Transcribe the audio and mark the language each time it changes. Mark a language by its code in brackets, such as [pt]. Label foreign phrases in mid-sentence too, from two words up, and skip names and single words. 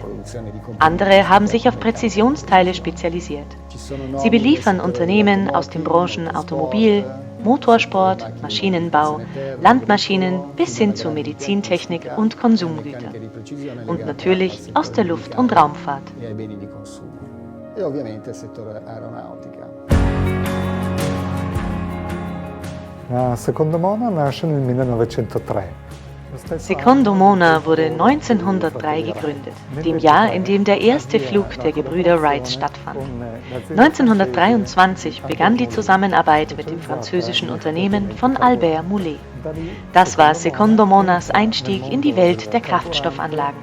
[de] Andere haben sich auf Präzisionsteile spezialisiert. Sie beliefern Unternehmen aus den Branchen Automobil, Motorsport, Maschinenbau, Landmaschinen bis hin zu Medizintechnik und Konsumgütern. Und natürlich aus der Luft- und Raumfahrt. [it] E ovviamente il settore aeronautica. La Secondo Mona nasce nel 1903. [de] Secondo Mona wurde 1903 gegründet, dem Jahr, in dem der erste Flug der Gebrüder Wright stattfand. 1923 begann die Zusammenarbeit mit dem französischen Unternehmen von Albert Moulet. Das war Secondo Monas Einstieg in die Welt der Kraftstoffanlagen.